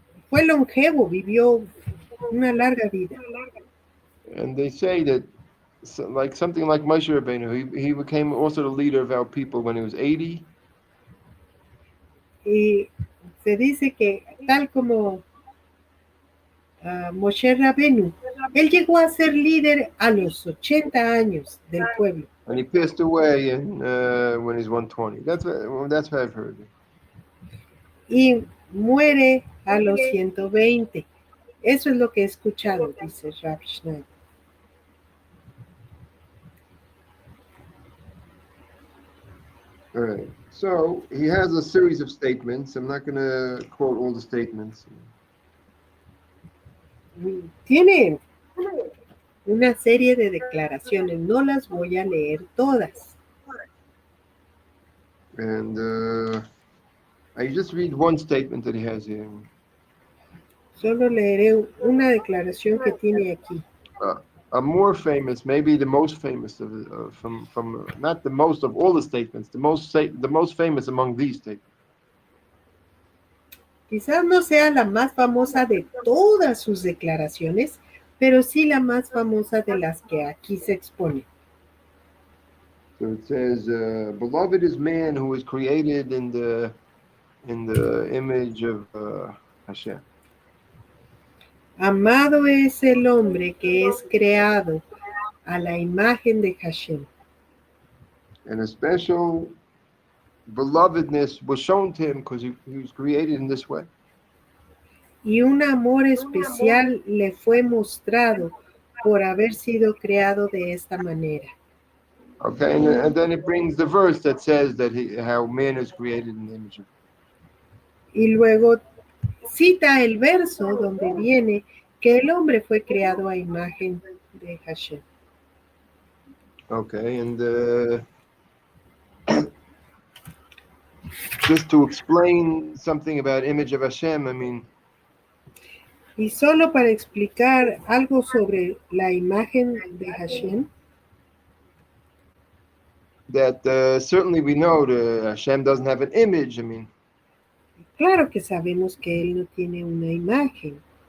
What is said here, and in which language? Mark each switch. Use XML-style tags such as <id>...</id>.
<es>Fue longevo, vivió una larga vida.</es> <en>they say that like something like Moshe Rabbeinu, he became also the leader of our people when he was 80.</en> <es>Y se dice que tal como Moshe Rabenu, él llegó a ser líder a los 80 años del pueblo.</es> <en>And he passed away when he's 120. That's what I've heard.</en> <es>Y muere a los 120. Eso es lo que he escuchado, dice Rav Schneider.</es> <en>All right. So he has a series of statements. I'm not going to quote all the statements.</en> <es>Tiene una serie de declaraciones, no las voy a leer todas.</es> <en>And I just read one statement that he has here.</en> <es>Solo leeré una declaración que tiene aquí.</es> <en>A more famous, maybe the most famous from not the most of all the statements, the most famous among these statements.</en> <es>Quizás no sea la más famosa de todas sus declaraciones, pero sí la más famosa de las que aquí se expone.</es> <en>So it says, "Beloved is man who is created in the image of Hashem."</en> <es>Amado es el hombre que es creado a la imagen de Hashem.</es> <en>And a special belovedness was shown to him because he was created in this way.</en> <es>Y un amor especial le fue mostrado por haber sido creado de esta manera.</es> <en>Okay, and then it brings the verse that says that how man is created in the image of.</en> <es>Y luego cita el verso donde viene que el hombre fue creado a imagen de Hashem.</es> <en>Okay, and just to explain something about image of Hashem, I mean.</en> <es>Y solo para explicar algo sobre la imagen de Hashem.</es> <en>That certainly we know Hashem doesn't have an image. I mean.</en> <es>Claro que sabemos que él no tiene una imagen.</es>